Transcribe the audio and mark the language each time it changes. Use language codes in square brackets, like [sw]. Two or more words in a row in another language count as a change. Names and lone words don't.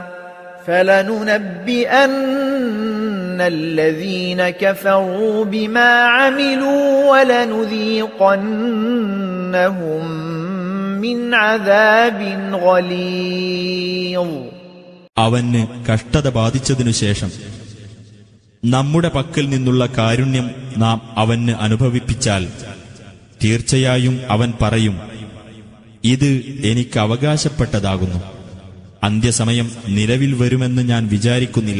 [ar] فَلَنُنَبِّئَنَّ الَّذِينَ كَفَرُوا بِمَا عَمِلُوا وَلَنُذِيقَنَّهُمْ مِنْ عَذَابٍ غَلِيظٍ. [ml] അവന് കഷ്ടത ബാധിച്ചതിനുശേഷം നമ്മുടെ പക്കൽ നിന്നുള്ള കാരുണ്യം നാം അവന് അനുഭവിപ്പിച്ചാൽ തീർച്ചയായും അവൻ പറയും, ഇത് എനിക്ക് അവകാശപ്പെട്ടതാകുന്നു. അന്ത്യസമയം നിലവിൽ വരുമെന്ന് ഞാൻ വിചാരിക്കുന്നില്ല.